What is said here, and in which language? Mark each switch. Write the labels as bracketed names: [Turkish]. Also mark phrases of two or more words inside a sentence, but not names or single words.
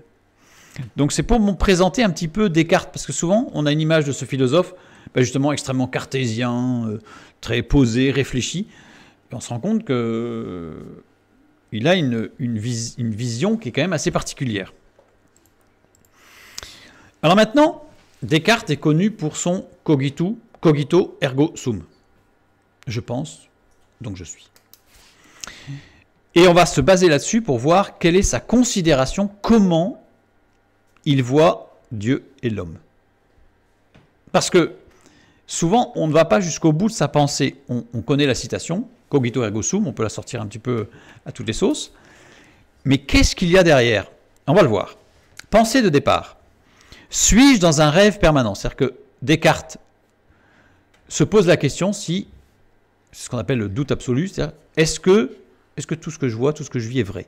[French] Donc c'est pour me présenter un petit peu Descartes, parce que souvent on a une image de ce philosophe justement extrêmement cartésien, très posé, réfléchi, et on se rend compte qu'il a une vision qui est quand même assez particulière. Alors maintenant, Descartes est connu pour son [Latin] cogito ergo sum. [French] Je pense, donc je suis. Et on va se baser là-dessus pour voir quelle est sa considération, comment il voit Dieu et l'homme. Parce que souvent, on ne va pas jusqu'au bout de sa pensée. On connaît la citation, [Latin] cogito ergo sum, [French] on peut la sortir un petit peu à toutes les sauces. Mais qu'est-ce qu'il y a derrière? On va le voir. Pensée de départ. Suis-je dans un rêve permanent? C'est-à-dire que Descartes se pose la question si, c'est ce qu'on appelle le doute absolu, c'est-à-dire est-ce que tout ce que je vois, tout ce que je vis est vrai?